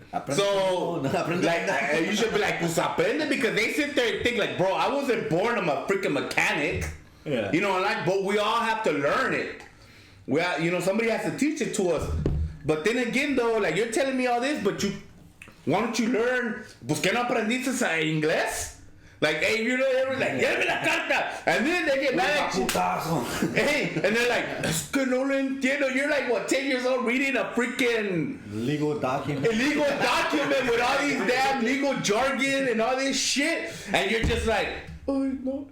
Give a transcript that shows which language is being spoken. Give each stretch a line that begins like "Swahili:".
English: So, like, you should be like,
Spanish: pues aprende,
English: because they sit there and think like, bro, I wasn't born, I'm a freaking mechanic. Yeah. But we all have to learn it. Somebody has to teach it to us. But then again, though, like, you're telling me all this, but why don't you learn?
Spanish: Pues que no aprendiste inglés?
English: Like, hey, they're like,
Spanish: déjame la carta.
English: And then they get mad at you. Hey, and they're like,
Spanish: es que no lo entiendo.
English: You're like, what, 10 years old reading a freaking legal document with all these damn legal jargon and all this shit. And you're just like,
Spanish: Ay, no.